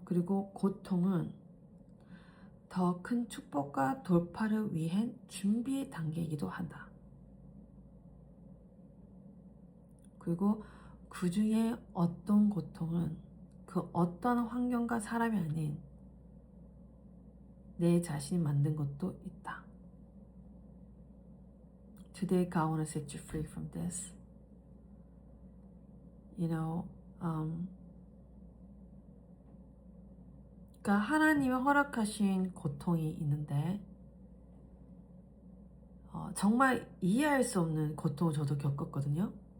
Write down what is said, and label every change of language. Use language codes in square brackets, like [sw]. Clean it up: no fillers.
[ko] 그리고 고통은 더 큰 축복과 돌파를 위한 준비 단계이기도 한다. 그리고 그 중에 어떤 고통은 그 어떤 환경과 사람이 아닌 내 자신이 만든 것도 있다. [en] Today God want to set you free from this. You know, [ko] 그러니까 하나님이 허락하신 고통이 있는데 정말 이해할 수 없는 고통을 저도 겪었거든요.